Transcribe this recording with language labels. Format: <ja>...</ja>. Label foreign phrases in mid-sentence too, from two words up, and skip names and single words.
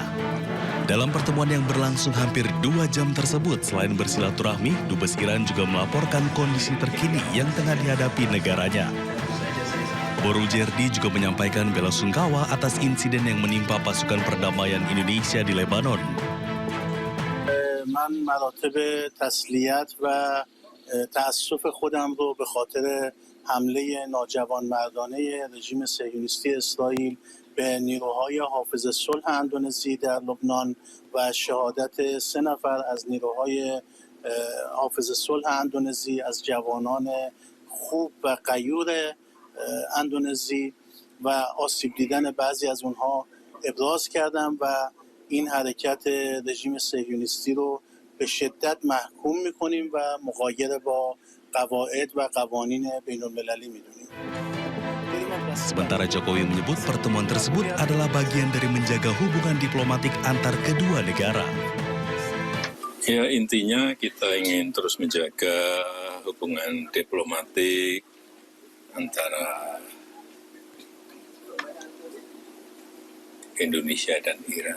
<id>Dalam pertemuan yang berlangsung hampir 2 jam tersebut, selain bersilaturahmi, Dubes Iran juga melaporkan kondisi terkini yang tengah dihadapi negaranya. Borujedi juga menyampaikan bela sungkawa atas insiden yang menimpa pasukan perdamaian Indonesia di Lebanon.</id> <fa>من مراتب تسلیت و تأسف خودم رو به خاطر حمله ناجوانمردانه رژیم صهیونیستی اسرائیل به نیروهای حافظ صلح اندونزی در لبنان و شهادت 3 نفر از نیروهای حافظ صلح اندونزی از جوانان خوب و غیور اندونزی و آسیب دیدن بعضی از اونها ابراز کردم و این حرکت رژیم صهیونیستی رو به شدت محکوم میکنیم و مغایر با قواعد و قوانین بین المللی میدونیم.</fa> <id>Sementara Jokowi menyebut pertemuan tersebut adalah bagian dari menjaga hubungan diplomatik antar kedua negara. Ya, intinya kita ingin terus menjaga hubungan diplomatik antara Indonesia dan Iran.</id>